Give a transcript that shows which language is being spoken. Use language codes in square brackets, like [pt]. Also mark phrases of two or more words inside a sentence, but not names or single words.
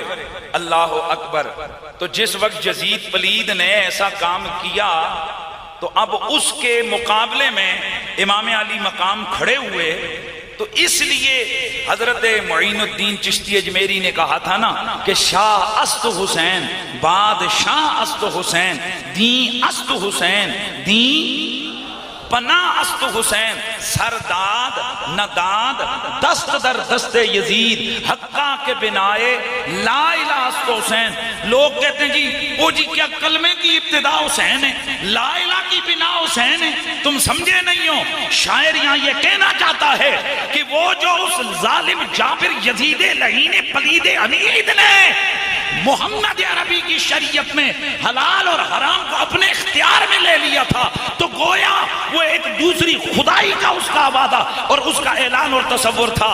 [ar] اللہ اکبر۔ [ur] تو جس وقت یزید پلید نے ایسا کام کیا تو اب اس کے مقابلے میں امام علی مقام کھڑے ہوئے، تو اس لیے حضرت معین الدین چشتی اجمیری نے کہا تھا نا کہ [fa] شاہ است حسین، بادشاہ است حسین، دین است حسین، دین پناہ است حسین، سرداد نداد دست در دست یزید، حقہ کے بنائے [ar] لا الہ [fa] است حسین۔ [ur] لوگ کہتے ہیں جی وہ جی کیا کلمے کی ابتدا حسین ہے، [ar] لا الہ [ur] کی بنا حسین ہے؟ تم سمجھے نہیں ہو، شاعر یہاں یہ کہنا چاہتا ہے کہ وہ جو اس ظالم جابر یزید لعین پلید حمید نے محمد عربی کی شریعت میں حلال اور حرام کو اپنے اختیار میں لے لیا تھا، تو گویا وہ ایک دوسری خدائی کا اس کا وعدہ اور اس کا اعلان اور تصور تھا۔